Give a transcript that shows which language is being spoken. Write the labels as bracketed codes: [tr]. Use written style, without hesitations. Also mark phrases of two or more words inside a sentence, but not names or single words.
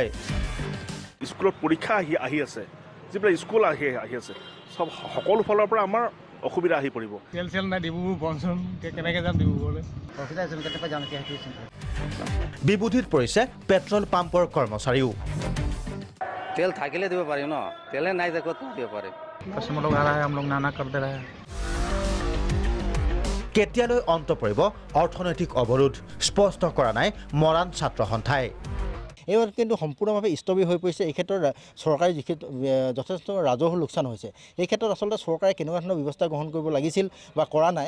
[as] স্কুলত পৰীক্ষা আহি আছে যিবিলাক স্কুল আহি আছে সব সকলো ফালৰ পৰা আমাৰ অসুবিধা আহি পৰিব তেল চেল নাই ডিব্ৰুগড় বনচোন কেনেকৈ যাম ডিব্ৰুগড়লৈ বিবুধিত পৰিছে পেট্ৰল পাম্পৰ কৰ্মচাৰীও তেল থাকিলে দিব পাৰি ন তেলে নাই যে ক'ত দিব পাৰি [hi] कस्टमर लोग आ रहा है हम लोग नाना करते रहे [as] কেতিয়ালৈ অন্ত পৰিব অৰ্থনৈতিক অৱৰোধ স্পষ্ট কৰা নাই মৰাণ ছাত্ৰ সন্থাই এইবাৰ কিন্তু সম্পূৰ্ণভাৱে স্থবিৰ হৈ পৰিছে এই ক্ষেত্ৰত চৰকাৰে যথেষ্ট ৰাজহৰ লোকচান হৈছে এই ক্ষেত্ৰত আচলতে চৰকাৰে কেনেকুৱা ধৰণৰ ব্যৱস্থা গ্ৰহণ কৰিব লাগিছিল বা কৰা নাই